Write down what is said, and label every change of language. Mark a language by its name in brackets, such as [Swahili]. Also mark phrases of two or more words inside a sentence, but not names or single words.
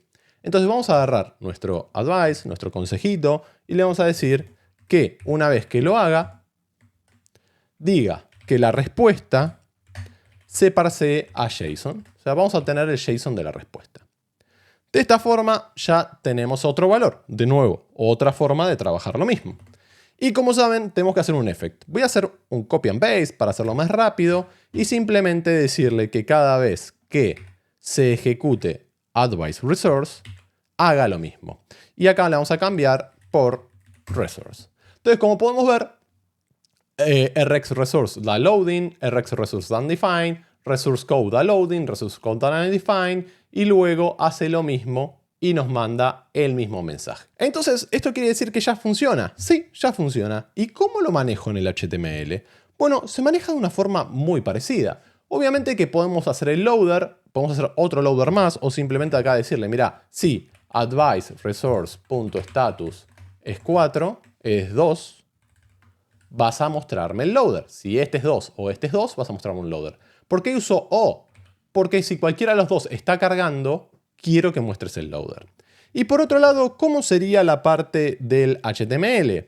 [Spanish] Entonces vamos a agarrar nuestro advice, nuestro consejito, y le vamos a decir que una vez que lo haga, diga que la respuesta se parsee a JSON. O sea, vamos a obtener el JSON de la respuesta. De esta forma ya tenemos otro valor. De nuevo, otra forma de trabajar lo mismo. Y como saben, tenemos que hacer un effect. Voy a hacer un [English] copy and paste [Spanish] para hacerlo más rápido y simplemente decirle que cada vez que se ejecute advice resource, haga lo mismo. Y acá le vamos a cambiar por resource. Entonces, como podemos ver, rxResource da loading, rxResource da undefined, resource code da loading, resource code da undefined, y luego hace lo mismo y nos manda el mismo mensaje. Entonces, ¿esto quiere decir que ya funciona? Sí, ya funciona. ¿Y cómo lo manejo en el HTML? Bueno, se maneja de una forma muy parecida. Obviamente que podemos hacer el loader, podemos hacer otro loader más o simplemente acá decirle, mira, si advice resource.status es 4, es 2, vas a mostrarme el loader. Si este es 2 o este es 2, vas a mostrarme un loader. ¿Por qué uso O? Porque si cualquiera de los dos está cargando, quiero que muestres el loader. Y por otro lado, ¿cómo sería la parte del HTML?